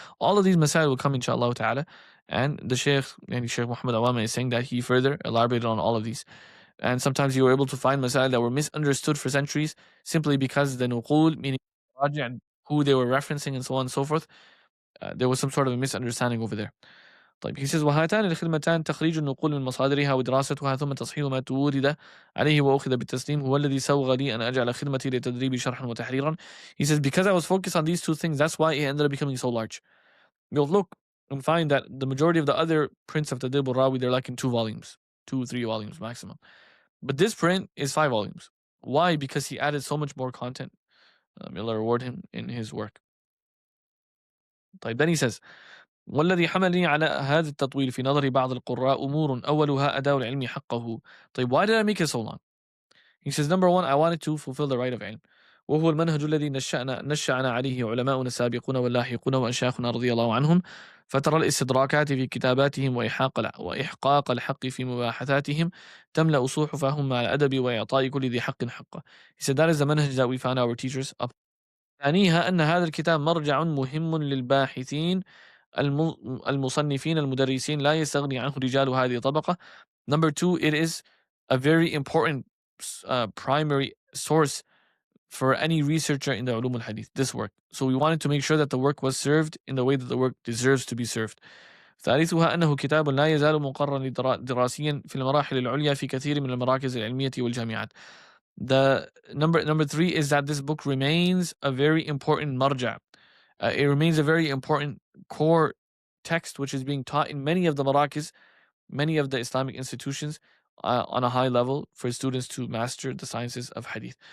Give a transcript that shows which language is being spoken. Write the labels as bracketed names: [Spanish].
[English] All of these masail will come inshallah ta'ala, and the Shaykh Muhammad Awama is saying that he further elaborated on all of these. And sometimes you were able to find masail that were misunderstood for centuries simply because the nuqul, meaning who they were referencing and so on and so forth, there was some sort of a misunderstanding over there. [Arabic] طيب, [English] he says [Arabic] وهاتان الخدمتان تخريج النقول من مصادرها ودراستها ثم تصحيح ما تورد عليه وأخذ بالتسليم هو الذي سوغ لي أن أجعل خدمتي لتدريب شرحا وتحريرا. [English] He says because I was focused on these two things, that's why it ended up becoming so large. You'll look and find that the majority of the other prints of Tadrīb al-Rāwī, they're like in 2 volumes, 2-3 volumes maximum. But this print is 5 volumes. Why? Because he added so much more content. May Allah reward him in his work. [Arabic] طيب, [English] then he says [Arabic] والذي حملني على هذا التطويل في نظر بعض القراء أمور أولها أداء العلم حقه. [English] طيب, why did I make it so long? He says, number 1, I wanted to fulfill the right of ilm. [Arabic] وهو المنهج الذي نشأنا عليه علماؤنا السابقون واللاحقون وأشياخنا رضي الله عنهم. فترى الاستدراكات في كتاباتهم وإحقاق الحق في مباحثاتهم تملأ صحفهم مع الأدب وإعطاء كل ذي حق حقه. [English] He said that is the manhaj that we found our teachers up. [Arabic] ثانيها أن هذا الكتاب مرجع مهم للباحثين المصنفين المدرسين لا يستغني عنه رجال هذه الطبقة. [English] Number 2, it is a very important primary source for any researcher in the ulum al-hadith, this work. So we wanted to make sure that the work was served in the way that the work deserves to be served. [Arabic] ثالثها أنه كتاب لا يزال مقررا دراسيا في المراحل العليا في كثير من المراكز العلمية والجامعات. [English] The number 3 is that this book remains a very important marja. It remains a very important core text which is being taught in many of the marakis, many of the Islamic institutions, on a high level for students to master the sciences of hadith.